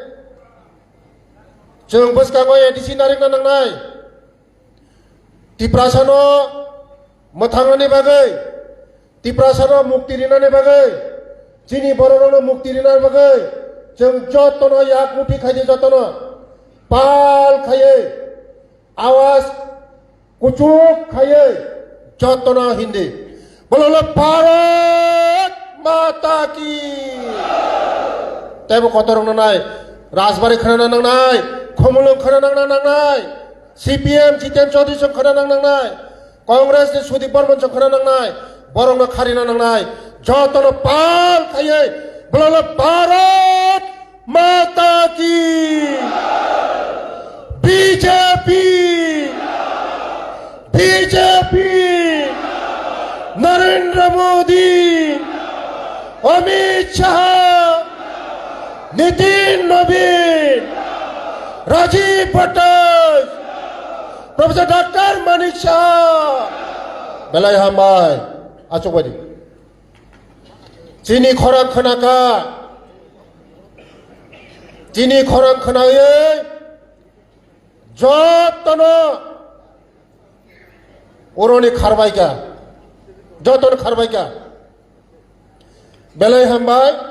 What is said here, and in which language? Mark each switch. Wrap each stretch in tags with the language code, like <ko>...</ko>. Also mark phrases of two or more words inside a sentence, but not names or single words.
<trp>जों बसकांगो एडिसि नारेंना नांनाय तिप्रासानो मोथांगनि बागै तिप्रासानो मुक्ति रिनानि बागै जिनि बर'नो मुक्ति रिनानि बागै जों जतन याक मुठि खायदे जतन पाल खायै आवाज कुचुक खायै जतन हिंदी</trp> <hi>बोलो भारत माता की</hi> <trp>तेबो कतरंग नांनाय राजबारी खोना नांनाय खमलम खोना नांनाय सीपीएम जितेन चौधरी जों खोना नांनाय कांग्रेस नि सुदीप बर्मन जों खोना नांनाय बरंनो खारिना नांनाय जतन पाल खायै</trp> <hi>बोलो भारत माता की</hi> <trp>बीजेपी नरेंद्र मोदी अमित शाह नितिन नवीन राजीव भट्टाचार्य प्रोफेसर डॉक्टर मानिक शाह बेलाय हामबाय आचकबादि जिनि खरां खोनाका जिनि खरां खोनायै जतन अरनि खारबायका जतन खारबायका बेलाय हामबाय</trp>